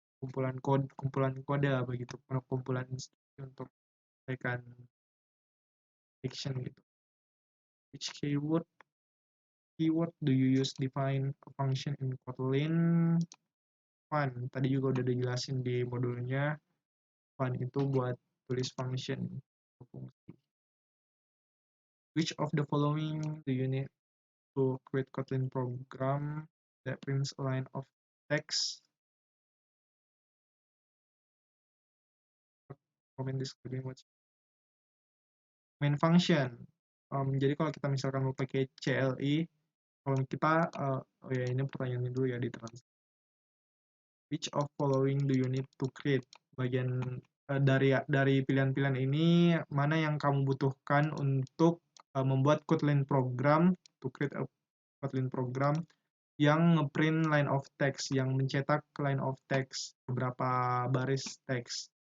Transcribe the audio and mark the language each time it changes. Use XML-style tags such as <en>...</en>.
<id>Kumpulan kode lah begitu, kumpulan instruksi untuk menyelesaikan action gitu.</id> <en>Which keyword do you use define a function in Kotlin? Fun.</en> <id>Tadi juga udah dijelasin di modulnya. Fun itu buat tulis function. Fungsi.</id> <en>Which of the following do you need to create Kotlin program that prints a line of text? Comment describing what's main function.</en> <id>Jadi kalau kita misalkan mau pakai CLI, kalau kita, oh ya ini pertanyaannya dulu ya di translate.</id> <en>Which of following do you need to create?</en> <id>Bagian dari pilihan-pilihan ini mana yang kamu butuhkan untuk membuat Kotlin program, to create a Kotlin program yang ngeprint line of text, yang mencetak line of text, beberapa baris teks.</id>